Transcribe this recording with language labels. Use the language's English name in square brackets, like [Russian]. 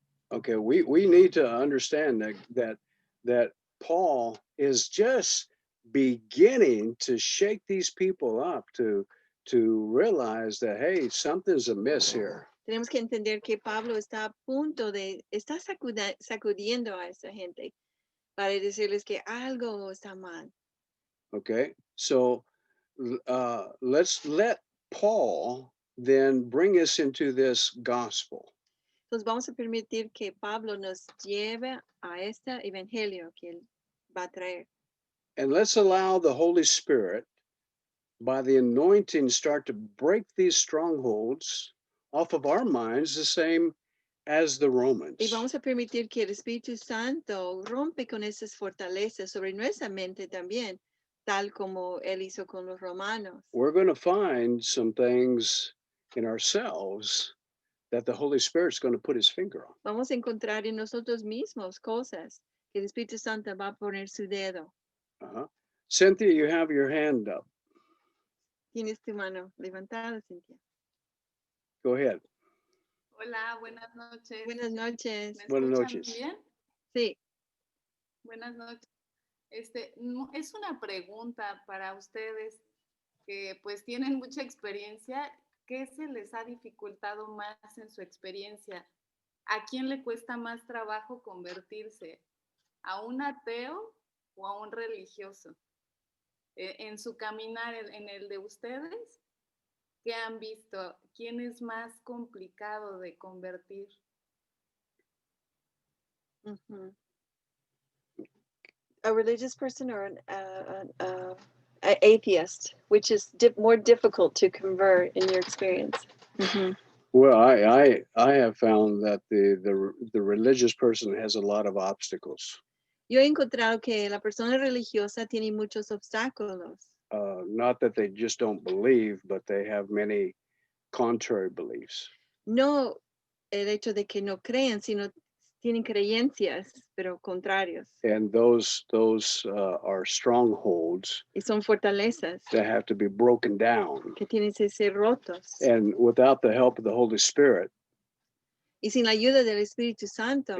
[English] Okay, we need to understand that Paul is just beginning to shake these people up to realize that, hey, something's amiss here. [Spanish] Tenemos que entender que Pablo está a punto de, está sacudiendo a esa gente para decirles que algo está mal. [English] Okay, so let's let Paul then bring us into this gospel. [Spanish] Entonces vamos a permitir que Pablo nos lleve a este evangelio que él va a traer. [English] And let's allow the Holy Spirit, by the anointing, start to break these strongholds off of our minds, the same as the Romans. [Spanish] Y vamos a permitir que el Espíritu Santo rompe con esas fortalezas sobre nuestra mente también, tal como él hizo con los romanos. [English] We're going to find some things in ourselves that the Holy Spirit's going to put his finger on. [Spanish] Vamos a encontrar en nosotros mismos cosas que el Espíritu Santo va a poner su dedo. Uh-huh. [English] Cynthia, you have your hand up. [Spanish] Tienes tu mano levantada, Cintia. [English] Go ahead. [Spanish] Hola, buenas noches. Buenas noches. ¿Me Buenas escuchan noches. bien? Sí, Buenas noches. Es una pregunta para ustedes que pues tienen mucha experiencia. ¿Qué se les ha dificultado más en su experiencia? ¿A quién le cuesta más trabajo convertirse? ¿A un ateo o a un religioso? En su caminar, en el de ustedes, ¿qué han visto? ¿Quién es más complicado de convertir? mhm. [English] A religious person or an atheist, which is more difficult to convert in your experience. Mhm. Well, I have found that the religious person has a lot of obstacles. [Spanish] Yo he encontrado que la persona religiosa tiene muchos obstáculos. [English] Not that they just don't believe, but they have many contrary beliefs. [Spanish] No el hecho de que no creen, sino tienen creencias, pero contrarios. [English] And those are strongholds [Spanish] Y son fortalezas [English] that have to be broken down. [Spanish] que tienen que ser rotos. [English] And without the help of the Holy Spirit, [Spanish] Y sin la ayuda del Espíritu Santo,